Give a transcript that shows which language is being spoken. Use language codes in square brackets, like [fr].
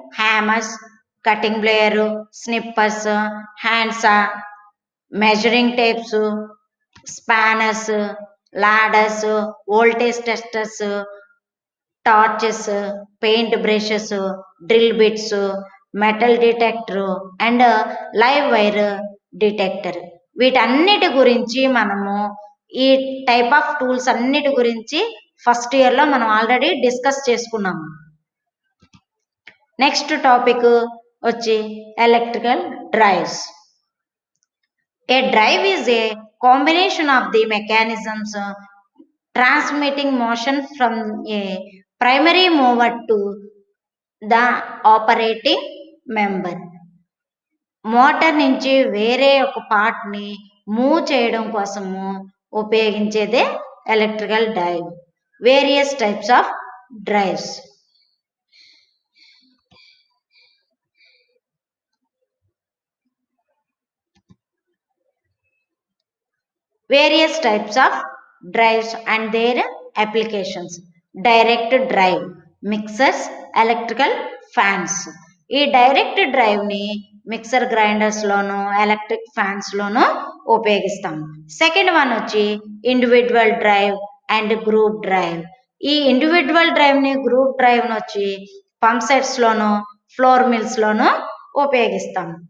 [en] Hammers, cutting plier, snippers, handsaw, measuring tapes, spanners, ladders, voltage testers, torches, paint brushes, drill bits, metal detector and live wire detector. [te] వీటన్నిటి గురించి మనము ఈ type of tools అన్నిటి గురించి first ఇయర్లో మనం ఆల్రెడీ డిస్కస్ చేసుకున్నాము. నెక్స్ట్ టాపిక్ వచ్చి electrical drives. [en] A drive is a combination of the mechanisms transmitting motion from a primary mover to the operating member. [te] Motor నుంచి వేరే ఒక పార్ట్ని మూవ్ చేయడం కోసము ఉపయోగించేదే electrical drive. [en] Various types of drives. Various types of drives and their applications. Direct drive, mixers, electrical fans. [te] ఈ direct డ్రైవ్ని mixer గ్రైండర్స్లోను electric ఫ్యాన్స్లోను ఉపయోగిస్తాం. Second one వచ్చి individual drive and group drive. ఈ ఇండివిజువల్ డ్రైవ్ని గ్రూప్ డ్రైవ్ని వచ్చి pump సెట్స్లోను floor మిల్స్లోను ఉపయోగిస్తాం.